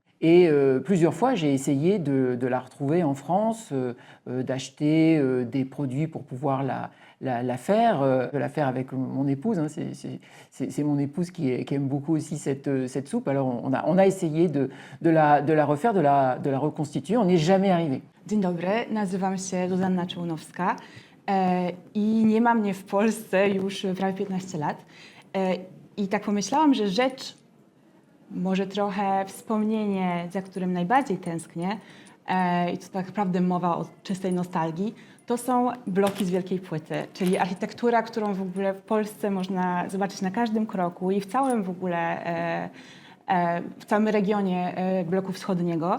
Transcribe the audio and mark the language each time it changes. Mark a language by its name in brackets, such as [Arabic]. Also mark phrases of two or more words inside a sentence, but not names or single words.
[French] Et plusieurs fois, j'ai essayé de la retrouver en France, d'acheter des produits pour pouvoir la faire avec mon épouse. Hein. C'est mon épouse qui aime beaucoup aussi cette soupe. Alors on a essayé de la refaire, de la reconstituer. On n'est jamais arrivé. [Polish] Dzień dobry, nazywam się Zuzanna Czołunowska i nie ma mnie w Polsce już prawie 15 lat. I tak pomyślałam, że rzecz, może trochę wspomnienie, za którym najbardziej tęsknię, i to tak naprawdę mowa o czystej nostalgii, to są bloki z wielkiej płyty, czyli architektura, którą w ogóle w Polsce można zobaczyć na każdym kroku i w całym w ogóle, w całym regionie bloku wschodniego.